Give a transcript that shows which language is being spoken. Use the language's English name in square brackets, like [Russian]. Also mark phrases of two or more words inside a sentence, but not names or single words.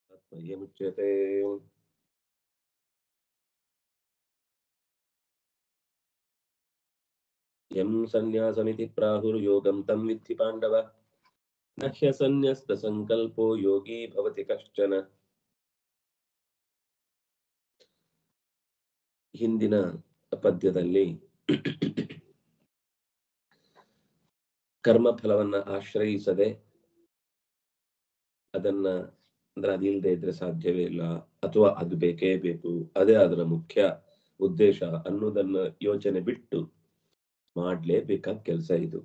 [Sanskrit] पर्यमुच्यते। यं सन्न्यासमिति प्राहुर्योगं तं विद्धि पाण्डव न ह्यसन्न्यस्तसङ्कल्पो योगी भवति कश्चन. [Kannada] ಹಿಂದಿನ ಪದ್ಯದಲ್ಲಿ ಕರ್ಮಫಲವನ್ನ ಆಶ್ರಯಿಸದೆ ಅದನ್ನ ಅಂದ್ರೆ ಅದಿಲ್ಲದೆ ಇದ್ರೆ ಸಾಧ್ಯವೇ ಇಲ್ಲ, ಅಥವಾ ಅದು ಬೇಕೇ ಬೇಕು, ಅದೇ ಅದರ ಮುಖ್ಯ ಉದ್ದೇಶ ಅನ್ನೋದನ್ನ ಯೋಚನೆ ಬಿಟ್ಟು ಮಾಡ್ಲೇಬೇಕಾದ ಕೆಲಸ ಇದು.